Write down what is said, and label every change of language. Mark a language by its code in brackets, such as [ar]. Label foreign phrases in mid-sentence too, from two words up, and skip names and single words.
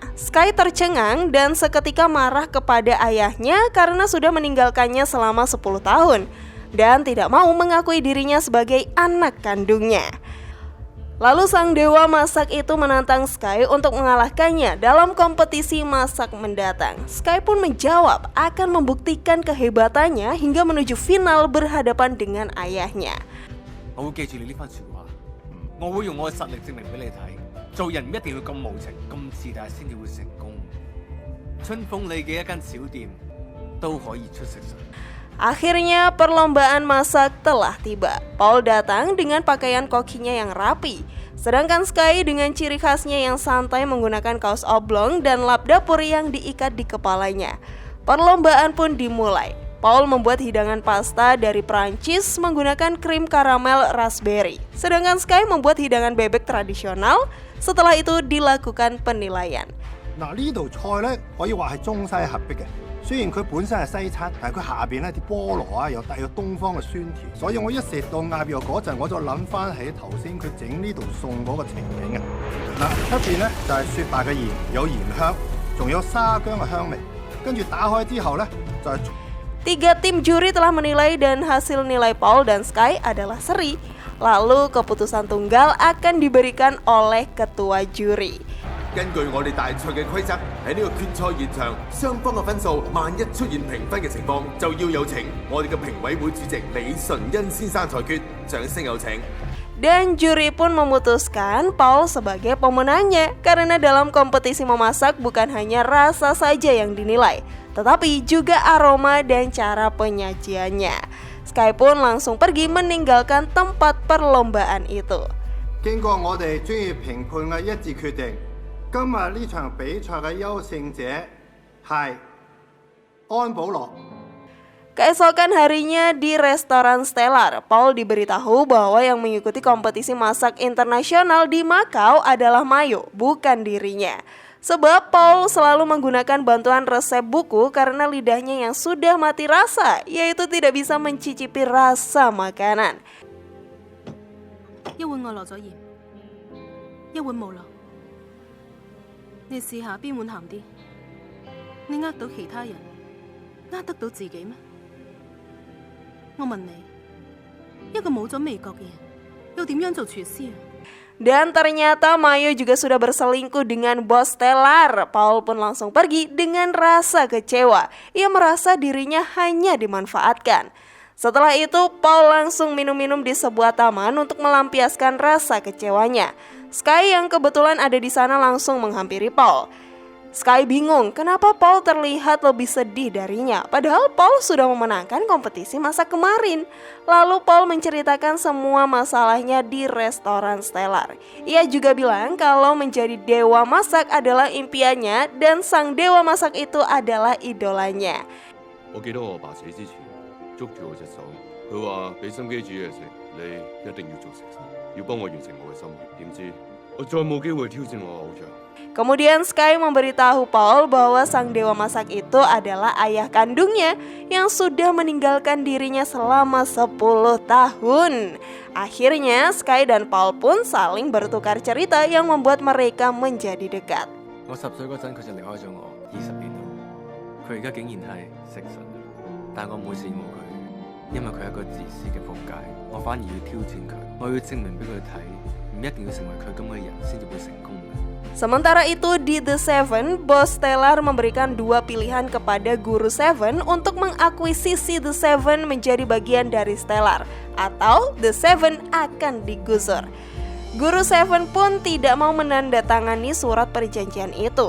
[id] Sky tercengang dan seketika marah kepada ayahnya karena sudah meninggalkannya selama 10 tahun dan tidak mau mengakui dirinya sebagai anak kandungnya. Lalu sang dewa masak itu menantang Sky untuk mengalahkannya dalam kompetisi masak mendatang. Sky pun menjawab akan membuktikan kehebatannya hingga menuju final berhadapan dengan ayahnya. [yue] 我會記住你呢番説話，我會用我嘅實力證明俾你睇，做人唔一定要咁無情、咁自大先至會成功。春風里嘅一間小店都可以出色神。 [id] Akhirnya perlombaan masak telah tiba. Paul datang dengan pakaian kokinya yang rapi, sedangkan Sky dengan ciri khasnya yang santai menggunakan kaos oblong dan lap dapur yang diikat di kepalanya. Perlombaan pun dimulai. Paul membuat hidangan pasta dari Prancis menggunakan krim karamel raspberry, sedangkan Sky membuat hidangan bebek tradisional. Setelah itu dilakukan penilaian. [yue] 嗱呢道菜咧可以話係中西合璧嘅。雖然佢本身係西餐，但係佢下邊咧啲菠蘿啊又帶有東方嘅酸甜，所以我一食到鴨肉嗰陣，我就諗翻起頭先佢整呢道餸嗰個情景啊！嗱，出邊咧就係雪白嘅鹽，有鹽香，仲有沙薑嘅香味，跟住打開之後咧就係。 [id] Tiga tim juri telah menilai dan hasil nilai Paul dan Sky adalah seri. Lalu keputusan tunggal akan diberikan oleh ketua juri. [yue] 根據我哋大賽嘅規則，喺呢個決賽現場，雙方嘅分數萬一出現平分嘅情況，就要有請我哋嘅評委會主席李純恩先生裁決。掌聲有請。 [id] Dan juri pun memutuskan Paul sebagai pemenangnya karena dalam kompetisi memasak bukan hanya rasa saja yang dinilai, tetapi juga aroma dan cara penyajiannya. Sky pun langsung pergi meninggalkan tempat perlombaan itu. [yue] 經過我哋專業評判嘅一致決定，今日呢場比賽嘅優勝者係安保樂。 [id] Keesokan harinya di restoran Stellar, Paul diberitahu bahwa yang mengikuti kompetisi masak internasional di Makau adalah Mayo, bukan dirinya. Sebab Paul selalu menggunakan bantuan resep buku karena lidahnya yang sudah mati rasa, yaitu tidak bisa mencicipi rasa makanan. [yue] 一碗我落咗鹽，一碗冇落。你試下邊碗鹹啲？你呃到其他人，呃得到自己咩？我問你，一個冇咗味覺嘅人，又點樣做廚師啊？ [id] Dan ternyata Mayo juga sudah berselingkuh dengan bos Stellar. Paul pun langsung pergi dengan rasa kecewa. Ia merasa dirinya hanya dimanfaatkan. Setelah itu, Paul langsung minum-minum di sebuah taman untuk melampiaskan rasa kecewanya. Sky yang kebetulan ada di sana langsung menghampiri Paul. Sky bingung kenapa Paul terlihat lebih sedih darinya, padahal Paul sudah memenangkan kompetisi masak kemarin. Lalu Paul menceritakan semua masalahnya di restoran Stellar. Ia juga bilang kalau menjadi dewa masak adalah impiannya dan sang dewa masak itu adalah idolanya. [yue] 我記得我阿爸死之前捉住我隻手，佢話俾心機煮嘢食，你一定要做食神，要幫我完成我嘅心願。點知我再冇機會挑戰我偶像。 [id] Kemudian Sky memberitahu Paul bahwa sang dewa masak itu adalah ayah kandungnya yang sudah meninggalkan dirinya selama 10 tahun. Akhirnya Sky dan Paul pun saling bertukar cerita yang membuat mereka menjadi dekat. [yue] 我10歲嗰陣佢就離開咗我20年啦，佢而家竟然係食神，但我唔會羨慕佢，因為佢係一個自私嘅仆街，我反而要挑戰佢，我要證明俾佢睇，唔一定要成為佢咁嘅人先至會成功嘅。 [id] Sementara itu di The Seven, bos Stellar memberikan 2 pilihan kepada Guru Seven untuk mengakuisisi The Seven menjadi bagian dari Stellar atau The Seven akan digusur. Guru Seven pun tidak mau menandatangani surat perjanjian itu.